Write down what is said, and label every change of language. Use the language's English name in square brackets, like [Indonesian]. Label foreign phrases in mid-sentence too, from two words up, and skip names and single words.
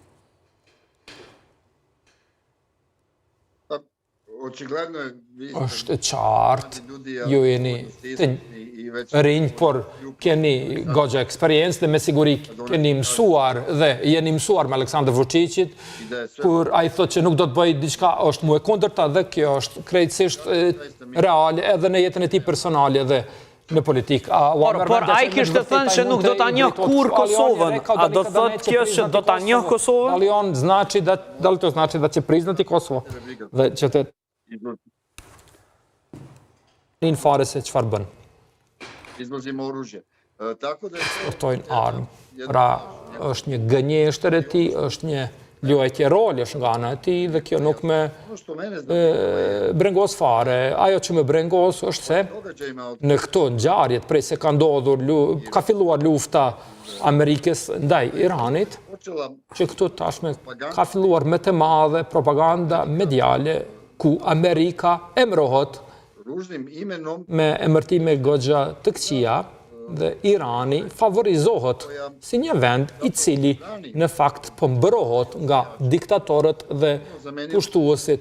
[Albanian] Është qartë, ju jeni të rinj, por keni goxha eksperiencë dhe me siguri keni mësuar dhe jeni mësuar me Aleksandar Vučićit, kur ai thotë që nuk do të bëjë diçka, është mu e kundërta dhe kjo është krejtësisht reale edhe në jetën e tij personale dhe në politikë. Por ai kishte thënë që nuk do ta njoh kurrë Kosovën. A do të thotë kjo që do ta njoh Kosovën? [Serbian] Dalion znači da li to znači da će priznati Kosovo [Albanian] dhe që të në fare se çfarë bën. [Serbian] Izvozimo oružje. Tako da [Albanian] eksportojnë armë. Pra është një gënjeshtër e tij, është një luajtje rolësh nga ana e tij dhe kjo nuk me brengos fare. Ajo që më brengos është se në këto ngjarjet prej se ka ndodhur, ka filluar lufta Amerikës ndaj Iranit, që këtu tashme ka filluar me të madhe propaganda mediale ku Amerika emrohet me emërtime goxha të këqija dhe Irani favorizohet si një vend i cili në fakt po mbrohet nga diktatorët dhe pushtuesit.